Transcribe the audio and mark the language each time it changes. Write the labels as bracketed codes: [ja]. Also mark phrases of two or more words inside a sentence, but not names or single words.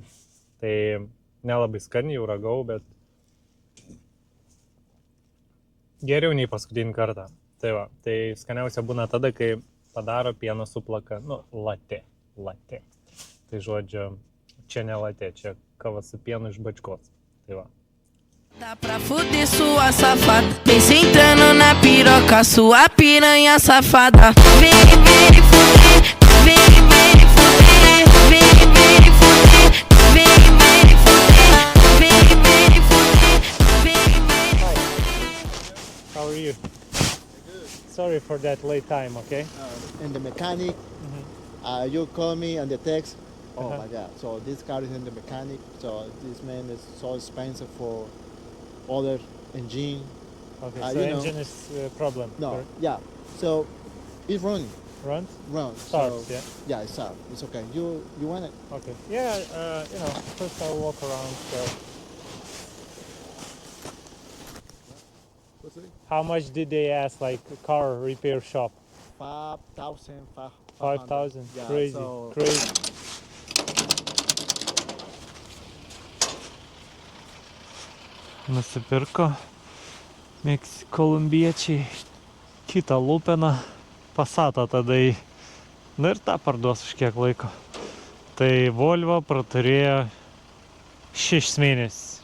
[lt] Tai nelabai skaniai jau ragau, bet geriau nei paskutinį kartą. Tai va, tai skaniausia būna tada, kai padaro pieno suplaka, latė. Tai žodžiu, čia ne latė, čia kava su pienu iš bačkos. Tai va. [pt] Dá pra fuder sua safada, vem sentando na piroca, sua piranha safada. Vem fuder, vem fuder, vem fuder, vem fuder, vem fuder. [en] How are you? Sorry for that late time, okay? And the mechanic, you call me on the text. Oh my God! So this car is in the mechanic. So this man is so expensive for other engine. Okay, so so engine is problem. No, correct? yeah. So it's running. Runs? So, yeah. Yeah, it's start. It's okay. You want it? Okay. Yeah, first I'll walk around. So. What's it? How much did they ask, like car repair shop? 5,000, 5,000. Yeah, Crazy. so- Crazy. [lt] Nusipirko kolumbiečiai kitą lupeną, Passatą tada į. Na ir tą parduos už kiek laiko. Tai Volvo praturėjo 6 mėnesius.